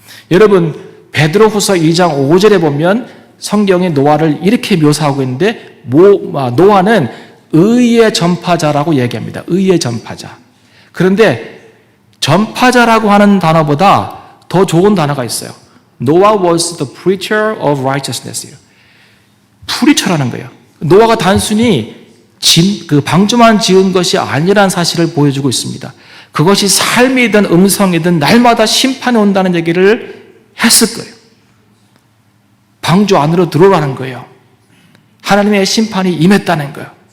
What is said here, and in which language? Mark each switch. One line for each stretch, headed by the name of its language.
Korean: 여러분 베드로후서 2장 5절에 보면 성경이 노아를 이렇게 묘사하고 있는데 노아는 의의 전파자라고 얘기합니다. 의의 전파자. 그런데 전파자라고 하는 단어보다 더 좋은 단어가 있어요.
English: Noah was the preacher of righteousness.
Korean: 프리처라는 거예요. 노아가 단순히 방주만 지은 것이 아니라는 사실을 보여주고 있습니다. 그것이 삶이든 음성이든 날마다 심판이 온다는 얘기를 했을 거예요. 방주 안으로 들어가는 거예요. 하나님의 심판이 임했다는 거예요.